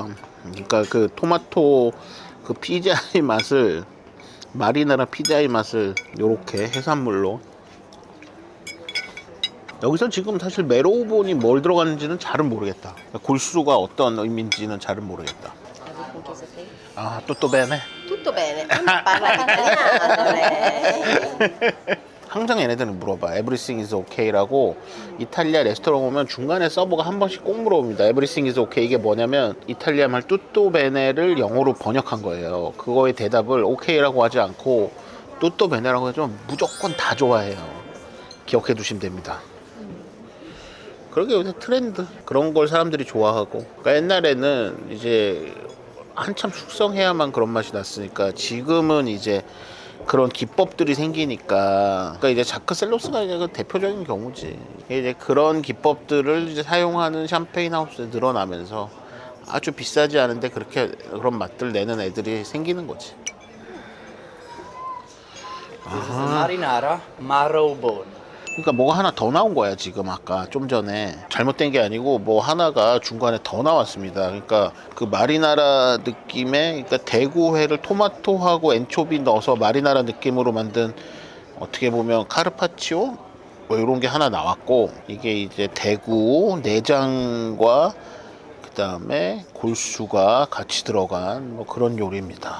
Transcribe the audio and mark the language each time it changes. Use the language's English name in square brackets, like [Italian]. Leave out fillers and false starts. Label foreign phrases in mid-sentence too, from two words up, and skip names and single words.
[Korean] 그러니까 그 토마토 그 피자의 맛을 마리나라 피자의 맛을 요렇게 해산물로 여기서 지금 사실 메로우본이 뭘 들어갔는지는 잘은 모르겠다. 골수가 어떤 의미인지는 잘은 모르겠다. 아, [Italian] tutto bene? Tutto bene, parla italiano, lei. [Korean] 항상 얘네들은 물어봐. [English] Everything is okay [Korean] 라고 이탈리아 레스토랑 오면 중간에 서버가 한 번씩 꼭 물어봅니다. [English] Everything is okay [Korean] 이게 뭐냐면 이탈리아 말 [Italian] tutto bene [Korean] 를 영어로 번역한 거예요. 그거의 대답을 okay라고 하지 않고 [Italian] tutto bene [Korean] 라고 하면 무조건 다 좋아해요. 기억해 두시면 됩니다. 그러게 요새 트렌드 그런 걸 사람들이 좋아하고 그러니까 옛날에는 이제 한참 숙성해야만 그런 맛이 났으니까 지금은 이제 그런 기법들이 생기니까 그러니까 이제 자크 셀로스가 이제 그 대표적인 경우지. 이제 그런 기법들을 이제 사용하는 샴페인 하우스에 늘어나면서 아주 비싸지 않은데 그렇게 그런 맛들 내는 애들이 생기는 거지. [English] This is a marinara marrowbone. [Korean] 그러니까 뭐가 하나 더 나온 거야 지금 아까 좀 전에 잘못된 게 아니고 뭐 하나가 중간에 더 나왔습니다. 그러니까 그 마리나라 느낌의 그러니까 대구회를 토마토하고 엔초비 넣어서 마리나라 느낌으로 만든 어떻게 보면 카르파치오 뭐 이런 게 하나 나왔고 이게 이제 대구 내장과 그다음에 골수가 같이 들어간 뭐 그런 요리입니다.